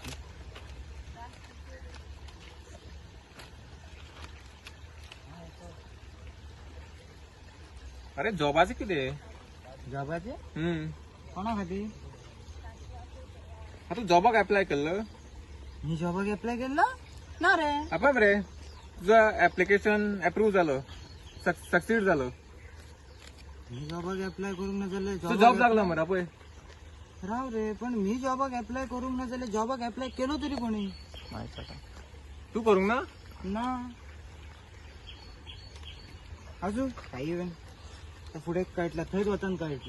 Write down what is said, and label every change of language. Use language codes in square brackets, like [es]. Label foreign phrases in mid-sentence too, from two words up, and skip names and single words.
[kok] अरे जॉबाचे कितें. जॉबाचे कोणा खातीर? तू जॉबाक एप्लाय केल्लो. मी जॉबाक एप्लाय केल्लो ना रे. आपय मरे तुझं [en] application approve [kok] झालं, सक्सीड झालं. मी जॉबाक एप्लाय करूंक ना जाल्यार तुझं जॉब लागला मरे पय. राव रे, पण मी जॉबाक एप्लाय करूंक ना जाल्यार जॉबाक एप्लाय केलो तरी कोणी? तू करूंक ना. ना अजून काही इव्हन फुडें कळटला, थंयच वचन कळटला.